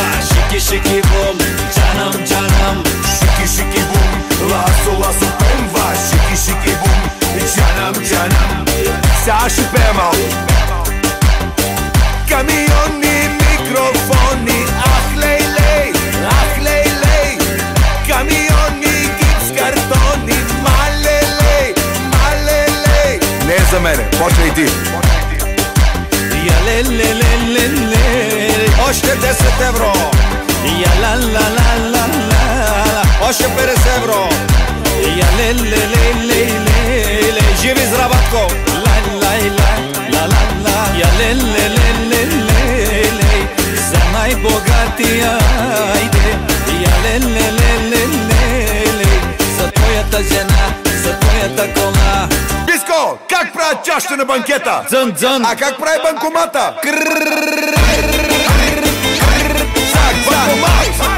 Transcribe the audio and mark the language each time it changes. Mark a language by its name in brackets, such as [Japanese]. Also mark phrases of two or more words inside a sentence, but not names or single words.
[Turkish] Shiki shiki boom, canım canım. Shiki shiki boom, lasso lasso pemba. Shiki shiki boom, canım canım. [Bulgarian] Сега ще пея малко. Камиони, микрофони, ах лей лей, ах лей лей. Камиони, гипс, картони, мале лей, мале лей. Не е за мене, почвай ти. Я ле ле ле ле ле. Още 10 евро. Я ла ла ла ла ла. Още 50 евро. Я ле ле ле ле ле. Живи здраватко. Лай лай лай ла ла ла. Я ле ле ле ле ле ле. За най-богатия айде. Я ле ле ле ле ле ле. За твоята жена, за твоята кола. Биско, как правят чашата на банкета? Дзън дзън. А как прави банкомата? Зак, банкомат!